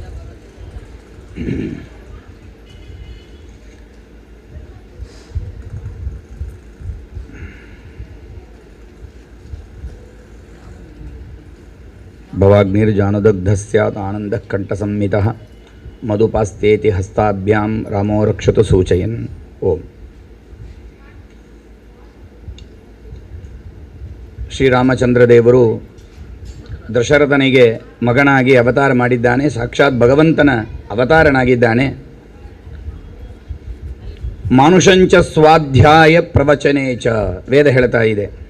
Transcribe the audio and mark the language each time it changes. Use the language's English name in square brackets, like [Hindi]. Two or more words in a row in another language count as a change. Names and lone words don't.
[Sanskrit] भवाग्निर्जानुदग्धः स्यात् आनन्दः कण्ठसंमितः मधुपास्तेति हस्ताभ्यां रामो रक्षतु सूचयन्। [Kannada] ओम ಶ್ರೀರಾಮಚಂದ್ರದೇವರು ದಶರಥನಿಗೆ ಮಗನಾಗಿ ಅವತಾರ ಮಾಡಿದ್ದಾನೆ. ಸಾಕ್ಷಾತ್ ಭಗವಂತನ ಅವತಾರನಾಗಿದ್ದಾನೆ. [Sanskrit] ಮಾನುಷಂಚ ಸ್ವಾಧ್ಯಾಯ ಪ್ರವಚನೆ ಚ [Kannada] ವೇದ ಹೇಳ್ತಾ ಇದೆ.